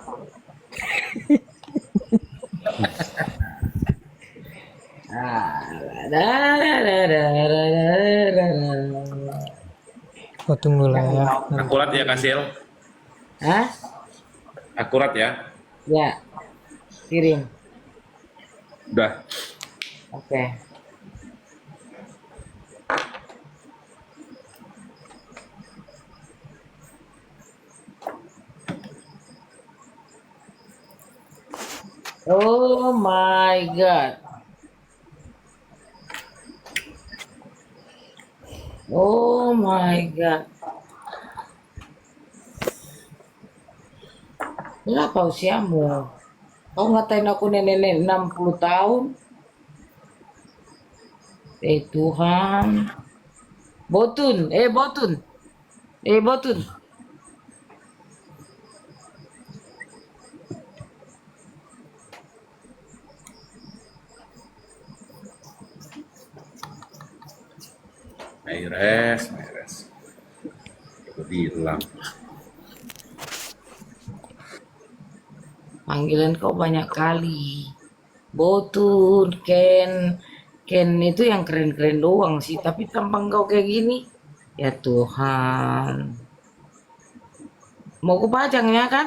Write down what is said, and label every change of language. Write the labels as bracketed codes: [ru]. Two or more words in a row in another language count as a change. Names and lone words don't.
[id] Oh tunggu lah ya. Akurat ya Kasil? Hah? Akurat ya? Ya, kirim. Udah. Oke. [en] Oh my God. Oh my God. [id] Kenapa usiamu? Kau ngatain aku nenek-nenek 60 tahun? Tuhan. Botun, Botun. Botun. Maires. Aku bilang. Panggilan kau banyak kali. Botun, Ken itu yang keren-keren doang sih. Tapi tampang kau kayak gini. Ya Tuhan. Mau aku pajangnya kan?